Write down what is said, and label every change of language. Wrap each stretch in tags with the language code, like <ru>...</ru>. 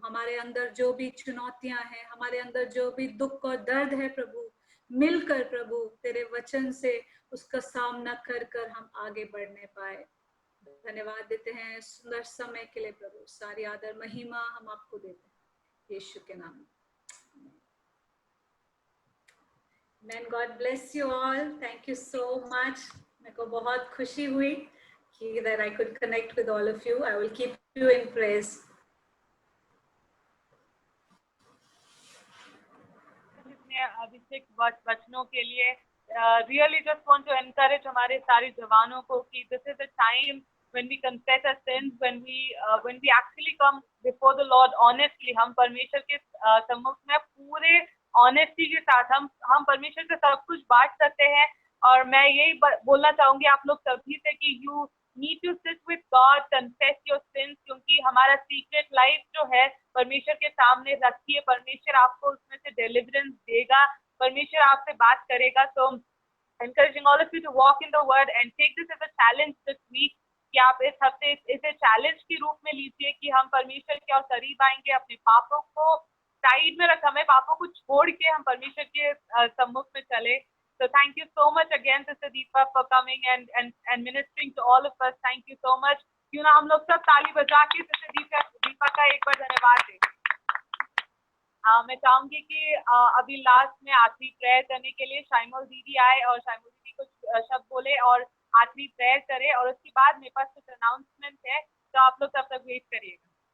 <hi>हमारे अंदर जो भी चुनौतियां हैं, हमारे अंदर जो भी दुख और दर्द है प्रभु, मिलकर प्रभु तेरे वचन से उसका सामना कर कर हम आगे बढ़ने पाए। धन्यवाद देते हैं सुंदर समय के लिए प्रभु, सारी आदर महिमा हम आपको देते हैं यीशु के नाम में।</hi> <en>Man God bless you all, thank you so much.</en> <hi>मेरे को बहुत खुशी हुई कि</hi> <en>that I could connect with all of you. I will keep you in praise.</en> <hi>इतने अभिषेक वचनों के लिए</hi> <en>really just want to encourage</en> <hi>हमारे सारे जवानों को कि</hi> <en>this is the time when we confess our sins, when we actually come before the Lord honestly,</en> <hi>हम परमेश्वर के सम्मुख में पूरे ऑनेस्टी के साथ हम परमेश्वर से सब कुछ बांट सकते हैं। और मैं यही बोलना चाहूंगी आप लोग सभी से कि</hi> <en>you need to sit with God, confess your sins,</en> <hi>क्योंकि हमारा सीक्रेट लाइफ जो है परमेश्वर के सामने रखिए। परमेश्वर आपको उसमें से डिलीवरेंस देगा, परमेश्वर आपसे बात करेगा। तो</hi> <en>encouraging all of you to walk in the word and take this as a challenge this week,</en> <hi>कि आप इस हफ्ते इसे चैलेंज के रूप में लीजिए कि हम परमेश्वर के और करीब आएंगे, अपने पापों को साइड में रख, हमें पापों को छोड़ के हम परमेश्वर के सम्मुख में चले।</hi> <en>So thank you so much again, Sister Deepa, for coming and ministering to all of us. Thank you so much.</en> <hi>क्यों ना हम लोग सब ताली बजा के Sister दीपा का एक बार धन्यवाद दें। मैं चाहूंगी कि अभी लास्ट में आखिरी प्रेयर करने के लिए शाइमोल दीदी आए और शाइमोल दीदी कुछ शब्द बोले और आखिरी प्रेयर करे, और उसके बाद मेरे पास कुछ अनाउंसमेंट है, तो आप लोग तब तक वेट करिएगा।</hi>